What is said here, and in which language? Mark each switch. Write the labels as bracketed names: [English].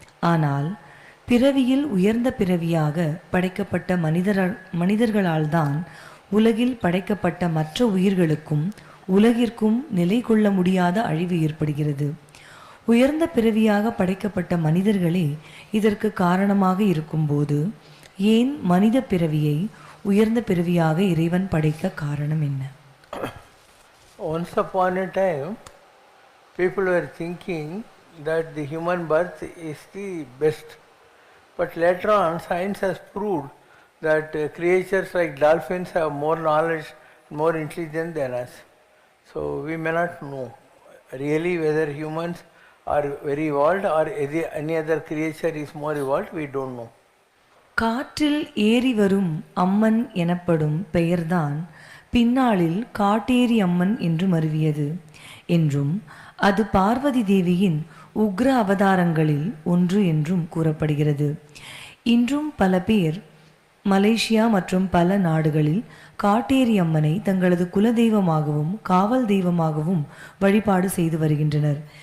[Tamil] ஆனால் பிறவியில் உயர்ந்த பிறவியாக படைக்கப்பட்ட மனிதர்களால் தான் உலகில் படைக்கப்பட்ட மற்ற உயிர்களுக்கும் உலகிற்கும் நிலை கொள்ள முடியாத அழிவு ஏற்படுகிறது. உயர்ந்த பிறவியாக படைக்கப்பட்ட மனிதர்களே இதற்கு காரணமாக இருக்கும்போது ஏன் மனித பிறவியை உயர்ந்த பிறவியாக இறைவன் படைக்க காரணம் என்ன? [English] Once upon a time, people were thinking that the human birth is the best. But later on, science has proved that creatures like dolphins have more knowledge, more intelligence than us. So we may not know really whether humans are very evolved or any other creature is more evolved, we don't know. [Tamil] காற்றில் ஏறி வரும் அம்மன் எனப்படும் பெயர்தான் பின்னாளில் காட்டேரி அம்மன் என்று மருவியது என்றும் அது பார்வதி தேவியின் உக்ர அவதாரங்களில் ஒன்று என்றும் கூறப்படுகிறது. இன்றும் பல பேர் மலேசியா மற்றும் பல நாடுகளில் காட்டேரி அம்மனை தங்களது குலதெய்வமாகவும் காவல் தெய்வமாகவும் வழிபாடு செய்து வருகின்றனர்.